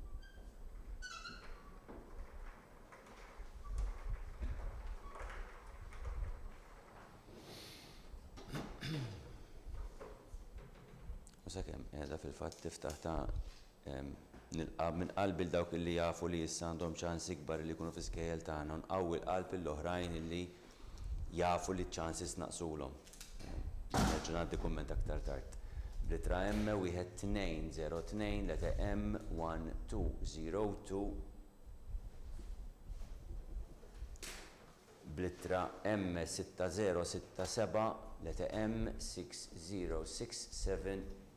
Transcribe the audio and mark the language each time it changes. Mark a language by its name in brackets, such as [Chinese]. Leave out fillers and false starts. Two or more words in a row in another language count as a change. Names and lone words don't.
[Maltese] Sakemm qiegħda fil-fatt tiftaħ ta' minn qalbi dawk illi jafu li issa għandhom ċans ikbar li jkunu fl-iskejjel tagħna nqawwi l-qalb l-oħrajn illi jafu li ċ-chances naqsulhom. Nerġa' ngħaddi kumment aktar tard. B'littra M 1202 leta M 1202 b'littra M 6067 leta M 6067